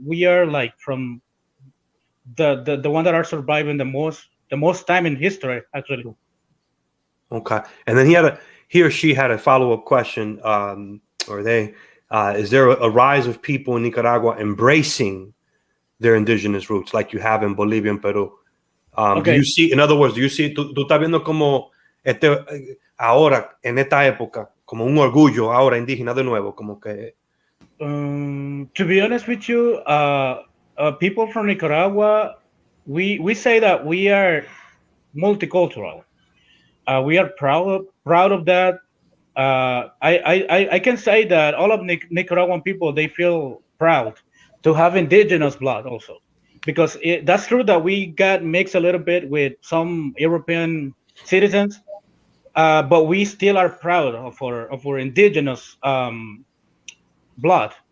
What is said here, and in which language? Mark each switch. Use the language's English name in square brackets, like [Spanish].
[English] We are like from the one that are surviving the most time in history, actually. Okay, and then he or she had a follow-up question. or they, is there a rise of people in Nicaragua embracing their indigenous roots like you have in Bolivia and Peru? Do you see, in other words, do you see, [Spanish] tú estás viendo como ahora, en esta época, como un orgullo ahora indígena de nuevo, como que... [English] To be honest with you, people from Nicaragua, we say that we are multicultural. We are proud of that. I can say that all of Nicaraguan people, they feel proud to have indigenous blood also, because that's true that we got mixed a little bit with some European citizens, but we still are proud of our indigenous blood.